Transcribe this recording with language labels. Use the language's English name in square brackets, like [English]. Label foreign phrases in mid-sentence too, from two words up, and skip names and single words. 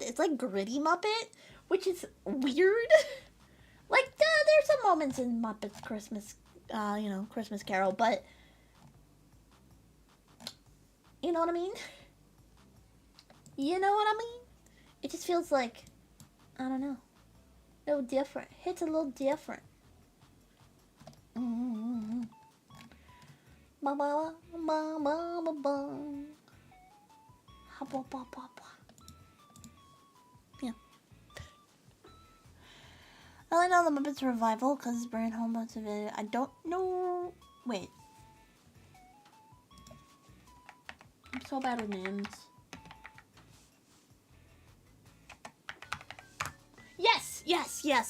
[English] It's like gritty Muppet, which is weird. Like, there's some moments in Muppets Christmas, Christmas Carol, but you know what I mean? You know what I mean? It just feels like, I don't know, a little different. Hits a little different. Mm-hmm. Ba ba ba ba ba ba. Ha ba ba ba ba. Yeah. I only know the Muppets Revival because Brian Holmes of it. I don't know. Wait. I'm so bad with names. Yes.